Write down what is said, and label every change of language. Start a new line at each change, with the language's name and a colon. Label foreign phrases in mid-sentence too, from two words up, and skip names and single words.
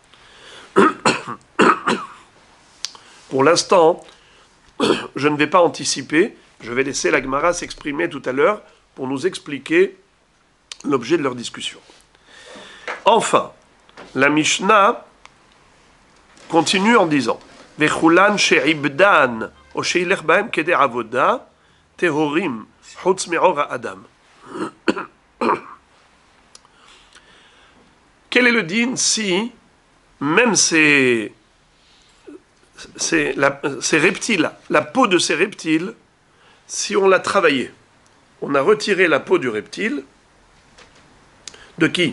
French: Pour l'instant, je ne vais pas anticiper, je vais laisser la Gemara s'exprimer tout à l'heure pour nous expliquer l'objet de leur discussion. Enfin, la Mishnah continue en disant
Hebrew: וכולן שעיבדן או שהלך בהם כדי עבודה טהורים חוץ מעור האדם.
French: Quel est le din si même ces reptiles, la peau de ces reptiles, si on l'a travaillée, on a retiré la peau du reptile, de qui?